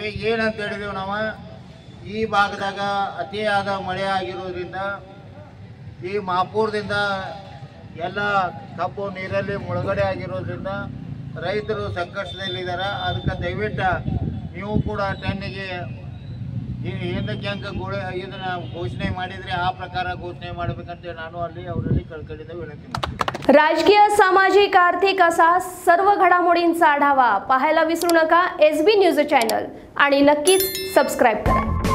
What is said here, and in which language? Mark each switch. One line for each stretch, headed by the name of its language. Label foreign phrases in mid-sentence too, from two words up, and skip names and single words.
Kannada: ಏನಂತ ಹೇಳಿದೆವು ನಾವು, ಈ ಭಾಗದಾಗ ಅತಿಯಾದ ಮಳೆ ಆಗಿರೋದ್ರಿಂದ ಈ ಮಹಾಪೂರದಿಂದ ಎಲ್ಲ ಕಬ್ಬು ನೀರಲ್ಲಿ ಮುಳುಗಡೆ ಆಗಿರೋದ್ರಿಂದ ರೈತರು ಸಂಕಷ್ಟದಲ್ಲಿದ್ದಾರೆ. ಅದಕ್ಕೆ ದಯವಿಟ್ಟು ನೀವು ಕೂಡ ಟನ್ನಿಗೆ ಏನಕ್ಕೆ ಇದನ್ನು ಘೋಷಣೆ ಮಾಡಿದರೆ ಆ ಪ್ರಕಾರ ಘೋಷಣೆ ಮಾಡಬೇಕಂತ ನಾನು ಅವರಲ್ಲಿ
Marathi: कळकळीने विनंती करतो. राजकीय, सामाजिक, आर्थिक असा सर्व घडामोडींचा आढावा पाहायला विसरू नका SB न्यूज चॅनल आणि नक्कीच सबस्क्राईब करा.